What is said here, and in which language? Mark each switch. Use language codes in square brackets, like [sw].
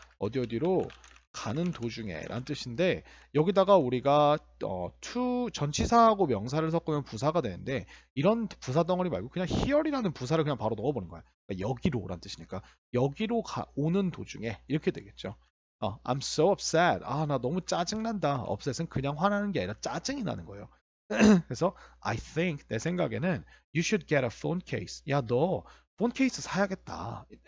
[ko] 어디로 가는 도중에라는 뜻인데 여기다가 우리가 to 전치사하고 명사를 섞으면 부사가 되는데 이런 부사 덩어리 말고 그냥 here이라는 부사를 그냥 바로 넣어보는 거야. 그러니까 여기로란 뜻이니까 여기로 오는 도중에 이렇게 되겠죠. [en] I'm so upset. [ko] 나 너무 짜증난다. upset은 그냥 화나는 게 아니라 짜증이 나는 거예요. 그래서 [en] I think [ko] 내 생각에는 [en] you should get a phone case. [ko] 야, 너 폰 케이스 사야겠다.